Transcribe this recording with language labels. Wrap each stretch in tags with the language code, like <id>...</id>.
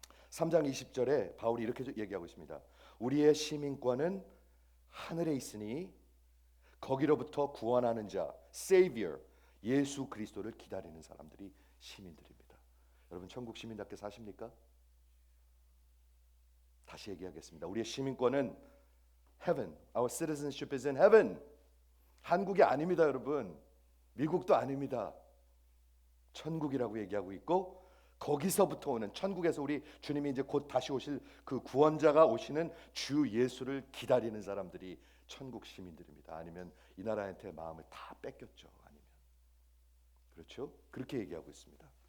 <ko>3장 20절에 바울이 이렇게 얘기하고 있습니다. 우리의 시민권은 하늘에 있으니 거기로부터 구원하는 자, Savior, 예수 그리스도를 기다리는 사람들이 시민들입니다. 여러분, 천국 시민답게 사십니까? 다시 얘기하겠습니다. 우리의 시민권은</ko> <en>Heaven, our citizenship is in heaven.</en> <ko>한국이 아닙니다, 여러분. 미국도 아닙니다. 천국이라고 얘기하고 있고, 거기서부터 오는, 천국에서 우리 주님이 이제 곧 다시 오실 그 구원자가 오시는 주 예수를 기다리는 사람들이 천국 시민들입니다. 아니면 이 나라한테 마음을 다 뺏겼죠. 아니면, 그렇죠? 그렇게 얘기하고 있습니다.</ko>